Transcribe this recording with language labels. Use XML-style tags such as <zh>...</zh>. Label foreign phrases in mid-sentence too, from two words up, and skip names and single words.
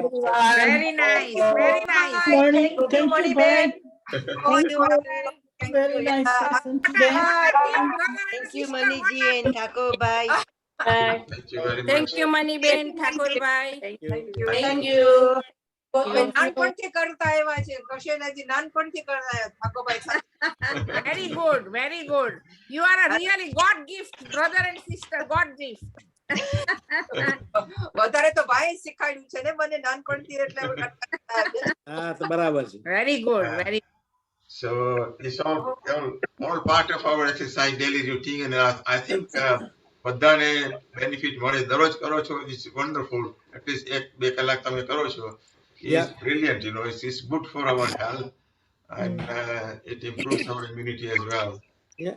<en>Very nice, very nice. Morning. Thank you, Ben. Oh, Thank you are you. very. Very nice session today. Thank you, Maniji and Thakur Bhai. Thank you very much. Thank you, Maniben, Thakur Bhai. Thank you. Thank you.</en> <gu>નાનપણથી કરતા આવ્યા છે કશેનાથી નાનપણથી કરતા આવ્યા ઠાકોરભાઈ</gu> <en>very good, very good. You are a really God gift, brother and sister, God gift.</en> <gu>વધારે તો ભાઈ શીખવાડ્યું છે ને મને નાનપણથી એટલે બરાબર છે.</gu> <en>Very good, very. So it's all part of our exercise daily routine, and I think</en> <gu>બધાને બેનિફિટ મળે. દરરોજ કરો છો,</gu> <en>it's wonderful. At least 1-2</en> <gu>કલાક તમે કરો છો.</gu> <en>It's brilliant, you know. It's good for our health, and it improves our immunity as well. Yeah,</en>